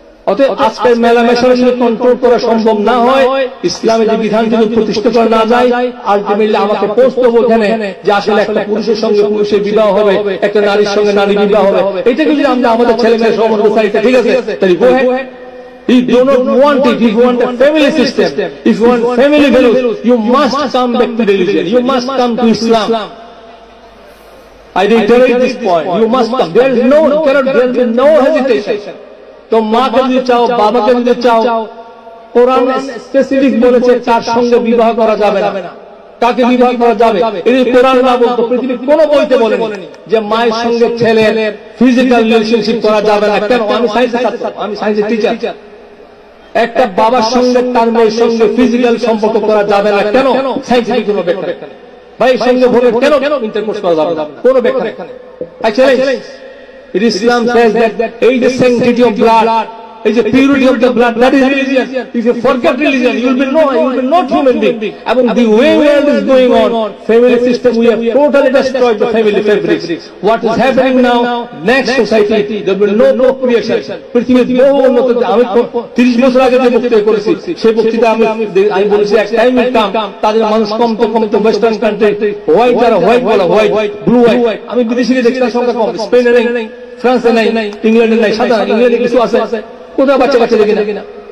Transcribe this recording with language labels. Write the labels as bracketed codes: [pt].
[bn] অতএব আজকের মেলামেশা যদি কন্ট্রোল করা সম্ভব না হয়, ইসলামের যে বিধান যদি প্রতিষ্ঠা করা না যায়, আলটিমেটলি আমাকে পৌঁছতে ওখানে যে আসলে একটা পুরুষের সঙ্গে পুরুষের বিবাহ হবে, একটা নারীর সঙ্গে নারী বিবাহ হবে। এটাকে যদি আমরা আমাদের ছেলে মেয়ের সমাজে চাই, ঠিক আছে, তাহলে [en] go ahead. If you do not want it, if you want a family system, if you want family values, you must come back to religion, you must come to Islam. I reiterate this point, you must come. There will be no hesitation. [bn] তো মাকে যদি চাও, বাবাকে যদি চাও, কোরআন specific বলেছে কার সঙ্গে বিবাহ করা যাবে না, কাকে বিবাহ করা যাবে। এই কোরআন না বলতো, পৃথিবীর কোন বইতে বলেনি যে মায়ের সঙ্গে ছেলের ফিজিক্যাল রিলেশনশিপ করা যাবে না। কেন? আমি সায়েন্সের টিচার। একটা বাবার সঙ্গে তার মেয়ের সঙ্গে ফিজিক্যাল সম্পর্ক করা যাবে না, কেন? সায়েন্সিফিক কোনো ব্যাখ্যা নেই। ভাইয়ের সঙ্গে ভোরে কেন ইন্টারকোর্স করা যাবে না, কোনো ব্যাখ্যা নেই। [en] I challenge. Islam says that is the sanctity of blood, is the purity of the blood, that is religion. If you forget religion, you will be not human being. And the way world is going on, family system, we have totally destroyed the family fabrics. What is happening now, next society, there will be no procreation. [bn] পৃথিবীর বহু উন্নত, আমি 30 বছর আগে যে বক্তৃতা করেছি, সেই বক্তৃতা আমি বলেছি এক টাইম উইল কাম, তাদের মানুষ কমতে ওয়েস্টার্ন কান্ট্রি, হোয়াইট আর হোয়াইট বলা, হোয়াইট ব্লু হোয়াইট। আমি বিদেশিকে দেখছি তার সংখ্যা কম, স্পেনে নেই, ফ্রান্সে নাই, ইংল্যান্ডে নাই, সাধারণ ইংল্যান্ডে কিছু আছে, কোথাও বাচ্চা দেখি না।